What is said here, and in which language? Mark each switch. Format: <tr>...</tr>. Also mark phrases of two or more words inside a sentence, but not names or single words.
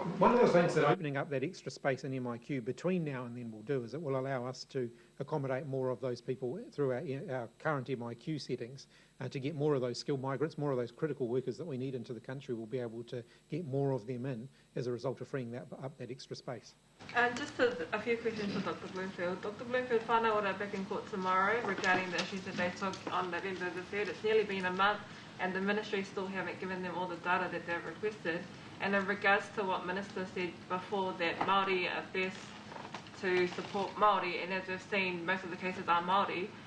<en>One of the things that opening up that extra space in MIQ between now and then will do is it will allow us to accommodate more of those people through our current MIQ settings. To get more of those skilled migrants, more of those critical workers that we need into the country, we'll be able to get more of them in as a result of freeing up that extra space. And just a few questions for Dr. Bloomfield. Dr. Bloomfield, whānau ora back in court tomorrow regarding the issues that they took on November the 3rd. It's nearly been a month and the ministry still haven't given them all the data that they've requested. And in regards to what Minister said before, that Māori are best to support Māori, and as we've seen, most of the cases are Māori.</en>